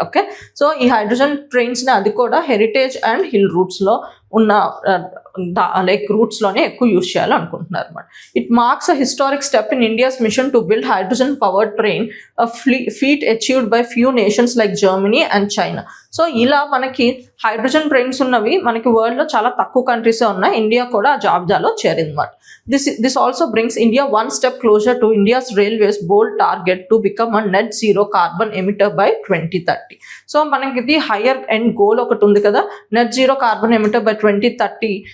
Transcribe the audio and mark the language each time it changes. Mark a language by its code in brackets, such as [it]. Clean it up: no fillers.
[te] Okay, so ఈ hydrogen ట్రైన్స్ని అది కూడా హెరిటేజ్ అండ్ హిల్ రూట్స్లో ఉన్న లైక్ రూట్స్లోనే ఎక్కువ యూజ్ చేయాలనుకుంటున్నారు అనమాట. [en] It marks a historic step in India's mission to build hydrogen powered train, feat achieved by few nations like Germany and China. [te] So ఇలా మనకి hydrogen brains ఉన్నవి మనకి వరల్డ్ లో చాలా తక్కువ కంట్రీసే ఉన్నాయి. ఇండియా కూడా ఆ జాబితాలో చేరిందన్నమాట. [en] This also brings India one step closer to India's railways bold target to become a net zero carbon emitter by 2030. [te] So మనకి ఇది హైయర్ ఎండ్ గోల్ ఒకటి ఉంది కదా, net zero carbon emitter by 2030.